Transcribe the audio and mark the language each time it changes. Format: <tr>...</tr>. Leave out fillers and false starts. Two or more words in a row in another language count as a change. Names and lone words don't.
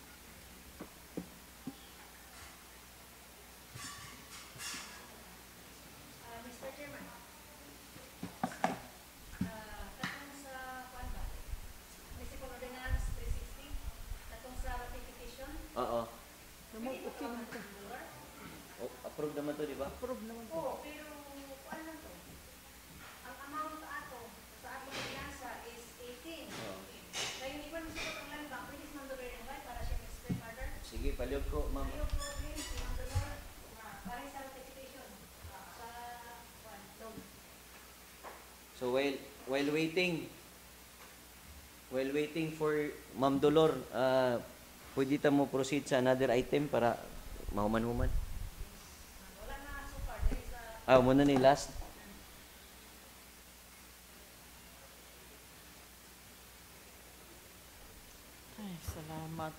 <en>Mr. Chairman,</en> <ceb>katong sa Municipal Ordinance 360, katong sa ratification. Oo. Okay naman to. Approve naman to, di ba? Approve naman to. Oo, pero ano to? Ang amount sa atong ordinansa is 18. Ngayon, iban mo sa ang land bank, pwede si Ma'am Dolor yung para siya</ceb> <en>explain further.</en> <ceb>Sige, paliog ko, ma'am. Ayaw ko din si Ma'am Dolor para sa ratification sa loan. So</ceb> <en>while waiting for</en> <ceb>Ma'am Dolor, pwede ta mo proceed sa another item para mahuman-human. Wala na</ceb> <en>so far. There is a</en> <ceb>Muna ni last. Ay, salamat.</ceb>